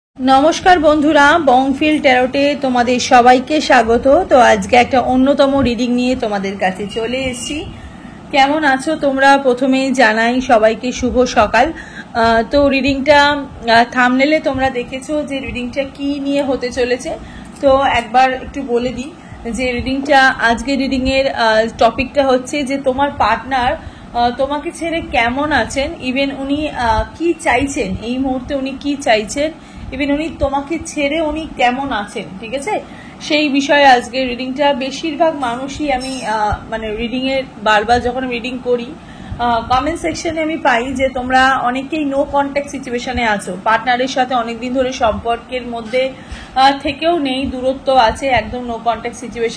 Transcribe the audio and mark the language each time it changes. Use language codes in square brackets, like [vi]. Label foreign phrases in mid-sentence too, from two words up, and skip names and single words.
[bn] নমস্কার বন্ধুরা বংফিল ট্যারোতে তোমাদের সবাইকে স্বাগত। তো আজ কে এক অন্যতম রিডিং নিয়ে তোমাদের কাছে চলে এসেছি। কেমন আছো তোমরা প্রথমেই জানাই সবাইকে শুভ সকাল। তো রিডিংটা থাম্বনেলে তোমরা দেখেছো যে রিডিংটা কী নিয়ে হতে চলেছে। তো একবার একটু বলে দিই যে রিডিংটা আজকে রিডিংয়ের টপিকটা হচ্ছে যে তোমার পার্টনার তোমাকে ছেড়ে কেমন আছেন, ইভেন উনি কি চাইছেন এই মুহূর্তে, উনি কি চাইছেন, ইভেন উনি তোমাকে ছেড়ে উনি কেমন আছেন, ঠিক আছে সেই বিষয়ে আজকে রিডিংটা। বেশিরভাগ মানুষই আমি মানে রিডিং এর বারবার যখন রিডিং করি [en] comment section [bn] আমি পাই যে তোমরা অনেকেই [en] no contact situation [bn] আছো, পার্টনারের সাথে অনেকদিন ধরে সম্পর্কের মধ্যে থেকেও নেই, দূরত্ব আছে, একদম [en] no contact situation.